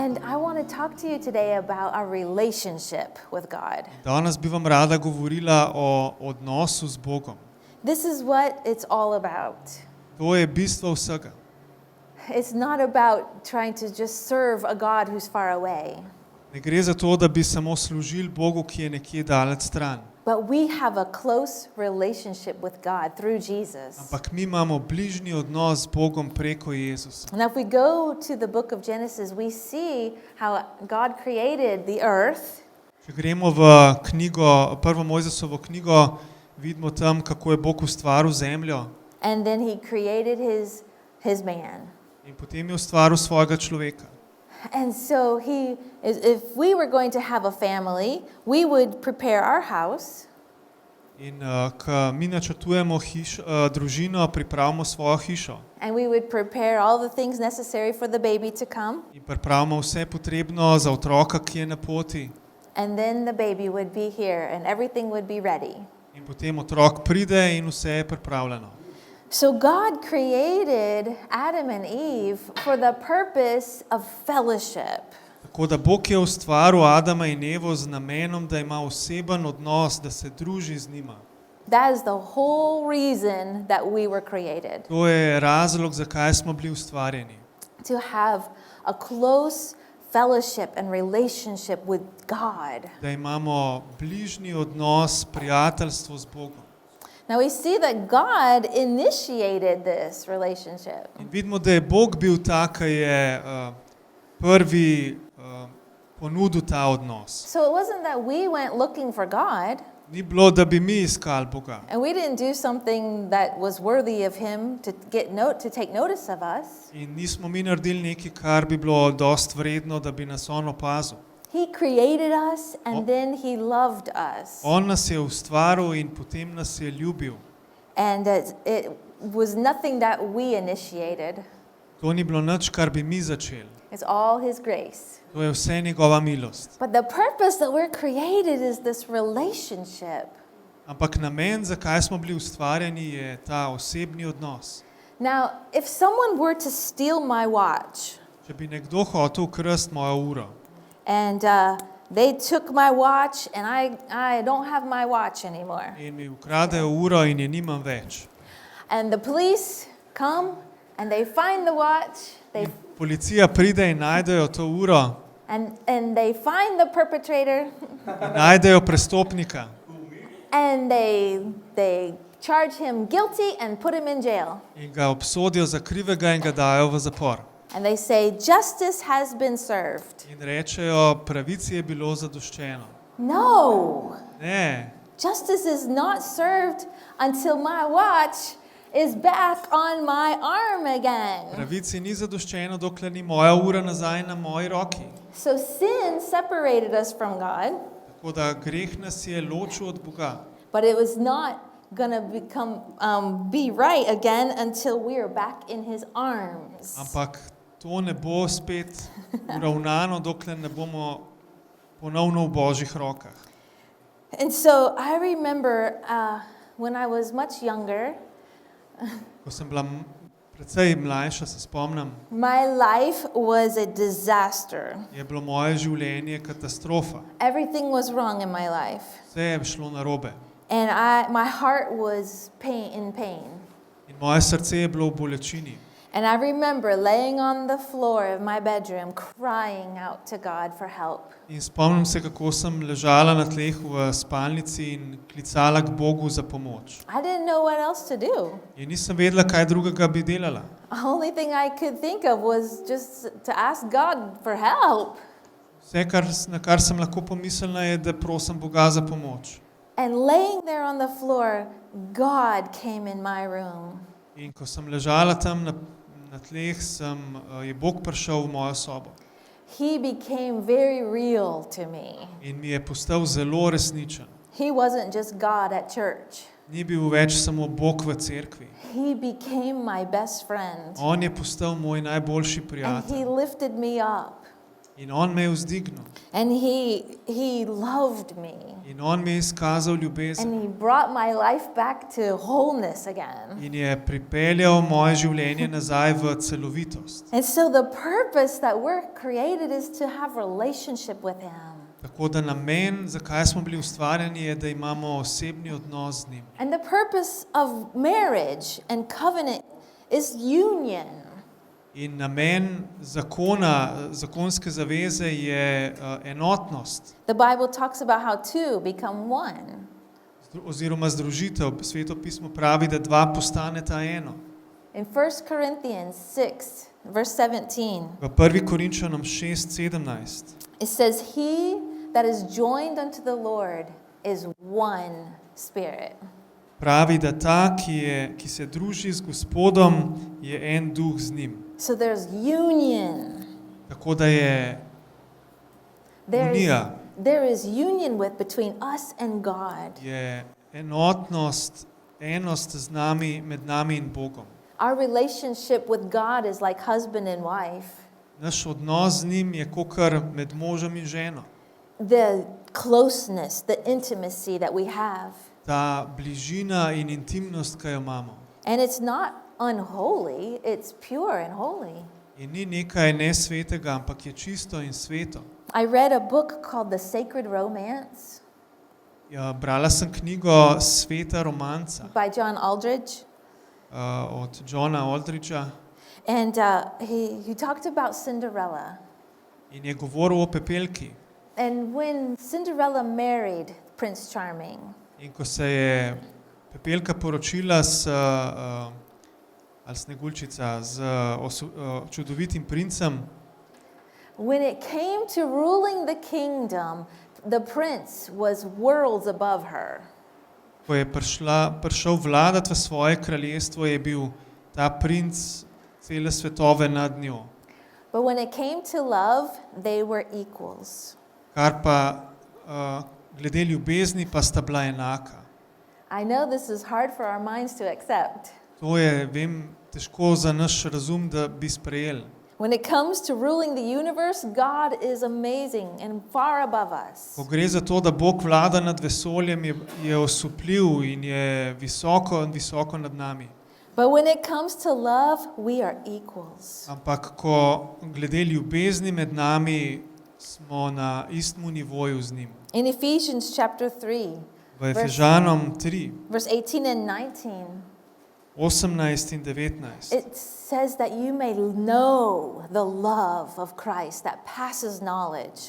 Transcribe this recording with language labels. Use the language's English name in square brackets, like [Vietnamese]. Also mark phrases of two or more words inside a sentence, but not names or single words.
[English] I want to talk to you today about our relationship with God. [Slovenian] Danes bi vam rada govorila o odnosu z Bogom. [English] This is what it's all about. [Slovenian] To je bistvo vsega. [English] It's not about trying to just serve a God who's far away, [Slovenian] Ne gre za to, da bi samo služili Bogu, ki je nekje daleč stran. [English] but we have a close relationship with God through Jesus. [Slovenian] Ampak mi imamo bližnji odnos z Bogom preko Jezusa. [English] Now, if we go to the book of Genesis, we see how God created the earth, [Slovenian] Če gremo v knjigo, prvo Mojzesovo knjigo, vidimo tam, kako je Bog ustvaril zemljo [English] and then he created his man. [Slovenian] in potem je ustvaril svojega človeka. [English] And so if we were going to have a family, we would prepare our house, [Slovenian] In ko mi načrtujemo družino, pripravimo svojo hišo [English] and we would prepare all the things necessary for the baby to come, [Slovenian] in pripravimo vse potrebno za otroka, ki je na poti. [English] and then the baby would be here and everything would be ready. [Slovenian] In potem otrok pride in vse je pripravljeno. [English] So God created Adam and Eve for the purpose of fellowship. [Slovenian] Tako da Bog je ustvaril Adama in Evo z namenom, da ima oseben odnos, da se druži z njima. [English] That is the whole reason that we were created, [Slovenian] To je razlog, zakaj smo bili ustvarjeni. [English] to have a close fellowship and relationship with God. [Slovenian] Da imamo bližnji odnos, prijateljstvo z Bogom. [English] Now we see that God initiated this relationship. [Slovenian] In vidimo, da je Bog bil ta, ki je prvi ponudil ta odnos. [English] So it wasn't that we went looking for God [Slovenian] Ni bilo, da bi mi iskali Boga. [English] and we didn't do something that was worthy of him to take notice of us. [Slovenian] In nismo mi naredili nekaj, kar bi bilo dost vredno, da bi nas on opazil. [English] He created us and then he loved us. [Slovenian] On nas je ustvaril in potem nas je ljubil. [English] And it was nothing that we initiated. [Slovenian] To ni bilo nič, kar bi mi začeli. [English] It's all his grace. [Slovenian] To je vse njegova milost. [English] But the purpose that we're created is this relationship. [Slovenian] Ampak namen, zakaj smo bili ustvarjeni, je ta osebni odnos. [English] Now, if someone were to steal my watch [Slovenian] Če bi nekdo hotel ukrasti mojo uro [English] and they took my watch and I don't have my watch anymore, [Slovenian] in mi ukradejo uro in je nimam več. [English] and the police come and they find the watch, [Slovenian] Policija pride in najdejo to uro [English] and they find the perpetrator [Slovenian] in najdejo prestopnika [English] and they charge him guilty and put him in jail. [Slovenian] in ga obsodijo za krivega in ga dajo v zapor. [English] And they say, justice has been served. [Slovenian] In rečejo, pravici je bilo zadoščeno. [English] No, [Slovenian] Ne, [English] justice is not served until my watch is back on my arm again. [Slovenian] pravici ni zadoščeno, dokler ni moja ura nazaj na moji roki. [English] So sin separated us from God, [Slovenian] Tako da greh nas je ločil od Boga. [English] but it was not going to be right again until we are back in his arms. [Slovenian] Ampak to ne bo spet uravnano, dokler ne bomo ponovno v Božjih rokah. [English] And so I remember when I was much younger, [Slovenian] Ko sem bila precej mlajša, se spomnim, [English] my life was a disaster. [Slovenian] je bilo moje življenje katastrofa. [English] Everything was wrong in my life. [Slovenian] Vse je šlo narobe. [English] And my heart was in pain. [Slovenian] In moje srce je bilo v bolečini. [English] And I remember laying on the floor of my bedroom crying out to God for help. [Slovenian] In spomnim se, kako sem ležala na tleh v spalnici in klicala k Bogu za pomoč. [English] I didn't know what else to do. [Slovenian] In nisem vedela, kaj drugega bi delala. [English] The only thing I could think of was just to ask God for help. [Slovenian] Vse, na kar sem lahko pomislila, je, da prosim Boga za pomoč. [English] And laying there on the floor, God came in my room. [Slovenian] In ko sem ležala tam na tleh, je Bog prišel v mojo sobo. [English] He became very real to me. [Slovenian] In mi je postal zelo resničen. [English] He wasn't just God at church. [Slovenian] Ni bil več samo Bog v cerkvi. [English] He became my best friend. [Slovenian] On je postal moj najboljši [English] And he [Slovenian] prijatelj. [English] lifted me up. [Slovenian] In on me je vzdignil. [English] And he loved me. [Slovenian] In on mi je izkazal ljubezen. [English] And he brought my life back to wholeness again. [Slovenian] In je pripeljal moje življenje nazaj v celovitost. [English] And so the purpose that we're created is to have relationship with him. [Slovenian] Tako da namen, zakaj smo bili ustvarjeni, je, da imamo osebni odnos z njim. [English] And the purpose of marriage and covenant is union. [Slovenian] In namen zakona, zakonske zaveze je enotnost [English] The Bible talks about how two become one. [Slovenian] oziroma združitev. Sveto pismo pravi, da dva postaneta eno. [English] In 1 Corinthians 6, verse 17, [Slovenian] V 1. Korinčanom 6:17 [English] it says, "He that is joined unto the Lord is one spirit." [Slovenian] pravi, da ta, ki se druži z Gospodom, je en duh z njim. [English] So there's union. [Slovenian] Tako da je unija, [English] There is union between us and God. [Slovenian] je enotnost, enost z nami, med nami in Bogom. [English] Our relationship with God is like husband and wife. [Slovenian] Naš odnos z njim je kakor med možem in ženo. [English] The closeness, the intimacy that we have. [Slovenian] Ta bližina in intimnost, ki jo imamo. [English] And it's not unholy, it's pure and holy. [Slovenian] In ni nekaj nesvetega, ampak je čisto in sveto. [English] I read a book called The Sacred Romance [Slovenian] Ja, brala sem knjigo Sveta romanca [English] by John Aldridge. [Slovenian] od Johna Aldridgea [English] And he talked about Cinderella. [Slovenian] in je govoril o Pepelki. [English] And when Cinderella married Prince Charming, [Slovenian] In ko se je Pepelka poročila ali Sneguljčica z čudovitim princem, [English] when it came to ruling the kingdom, the prince was worlds above her. [Slovenian] ko je prišel vladati v svoje kraljestvo, je bil ta princ cele svetove nad njo. [English] But when it came to love, they were equals. [Slovenian] Kar pa glede ljubezni pa sta bila enaka. [English] I know this is hard for our minds to accept. [Slovenian] To je, vem, težko za naš razum, da bi sprejeli. [English] When it comes to ruling the universe, God is amazing and far above us. [Slovenian] Ko gre za to, da Bog vlada nad vesoljem, je osupljiv in je visoko nad nami. [English] But when it comes to love, we are equals. [Slovenian] Ampak ko glede ljubezni med nami, smo na istem nivoju z njim. [English] In Ephesians chapter 3, [Slovenian] V Efežanom 3, [English] verse 18 and 19, [Slovenian] 18 in 19. [English] it says that you may know the love of Christ that passes knowledge.